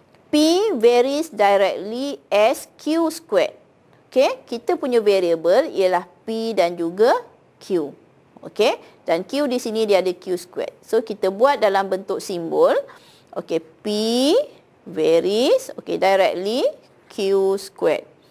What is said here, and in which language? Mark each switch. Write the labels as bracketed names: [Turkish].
[English] P varies directly as q squared. [Malay] Okay, kita punya variable ialah p dan juga q. Okay, dan q di sini dia ada q squared. So kita buat dalam bentuk simbol. [English] Okey, P varies, okey, directly Q squared.